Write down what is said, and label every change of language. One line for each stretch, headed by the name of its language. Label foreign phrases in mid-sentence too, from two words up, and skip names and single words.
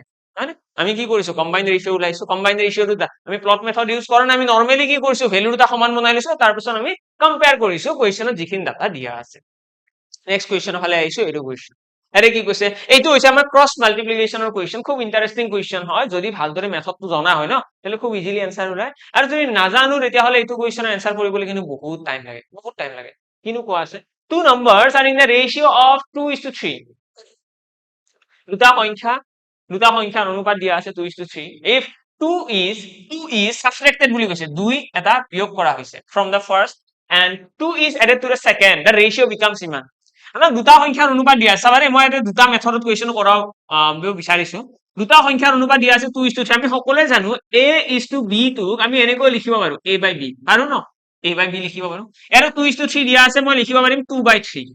Assamese: আমি কি কৰিছো,
English: combined ratio'
Assamese: ওলাইছো,
English: combined ratio
Assamese: আমি
English: plot method use
Assamese: কৰা নাই, আমি নৰ্মেলি কি কৰিছো, ভ্যালু দুটা সমান বনাই লৈছো, তাৰপিছত আমি কম্পেয়াৰ কৰিছো কুৱেশ্যনত যিখিনি ডাটা দিয়া আছে।
English: next question
Assamese: ফালে আহিছো, এইটো কুৱেশ্যন এৰে কি কৈছে, এইটো হৈছে আমাৰ
English: cross multiplication question,
Assamese: খুব
English: interesting question
Assamese: হয়, যদি ভালদৰে মেথডটো জনা হয় ন, তেতিয়াহ'লে খুব
English: easily answer
Assamese: ওলাই, আৰু যদি নাজানো তেতিয়াহ'লে এইটো
English: question answer
Assamese: কৰিবলৈ কিন্তু বহুত টাইম লাগে। কিনো কোৱা আছে,
English: two numbers are in the ratio of 2:3।
Assamese: দুটা সংখ্যাৰ অনুপাত দিয়া আছে 2:3।
English: if 2 is subtracted
Assamese: বুলি কৈছে, 2 এটা বিয়োগ কৰা হৈছে
English: from the first and 2 is added to the second, the ratio becomes ইমান।
Assamese: আমাক দুটা সংখ্যাৰ অনুপাত দিয়া আছে, চাবাৰে মই এটা দুটা মেথডত কুৱেশ্যন কৰাও বিচাৰিছো। দুটা সংখ্যাৰ অনুপাত দিয়া আছে 2:3, আমি সকলোৱে জানো a:b টোক আমি এনেকৈ লিখিব পাৰো a/b, পাৰো ন, a/b লিখিব পাৰো। ইয়াতে 2:3 দিয়া আছে, মই লিখিব পাৰিম 2/3।